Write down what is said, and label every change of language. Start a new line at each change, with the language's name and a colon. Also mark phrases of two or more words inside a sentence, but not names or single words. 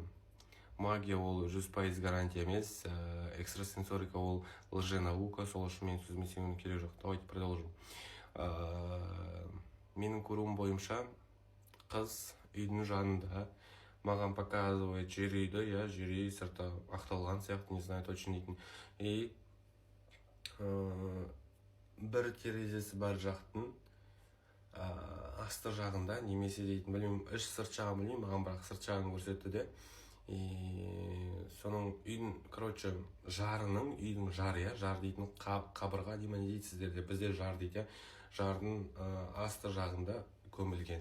Kazakh: Магия ол 100% гарантия емес, экстрасенсорика ол лженаука, сол үшін менің сөзіме сенудің керегі жоқ.
Russian: Давайте продолжим.
Kazakh: Менің көруім бойынша қыз үйдің жанында маған показывает жер үйді, жер үй сырты ақталған сияқты,
Russian: не знаю точно дейтін.
Kazakh: И бір терезесі бар жақтың асты жағында немесе дейтін, білмеймін, іш сырт жағын білмеймін, маған бірақ сырт жағын көрсетті де. Соның үйдің, короче, жарының, үйдің жары, жар дейтін қабырға деймін, не дейтсіздер де, бізде жар дейді, жардың асты жағында көмілген.